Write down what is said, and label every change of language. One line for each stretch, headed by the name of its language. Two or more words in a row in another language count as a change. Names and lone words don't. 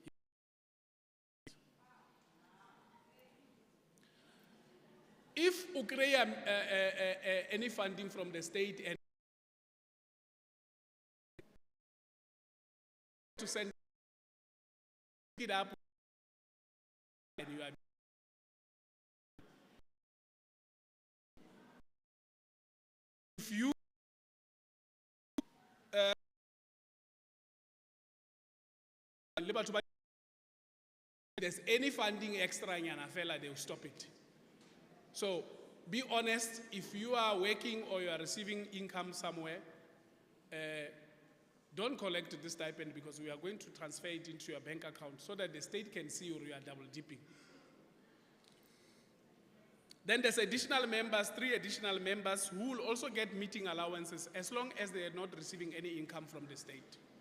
English: If you create any funding from the state and to send it up, and you are if you
Southern Sotho: le batho ba-
English: there's any funding extra
Southern Sotho: nyana fela,
English: they will stop it. So be honest, if you are working or you are receiving income somewhere, don't collect this stipend because we are going to transfer it into your bank account so that the state can see you are double dipping. Then there's additional members, 3 additional members who will also get meeting allowances as long as they are not receiving any income from the state.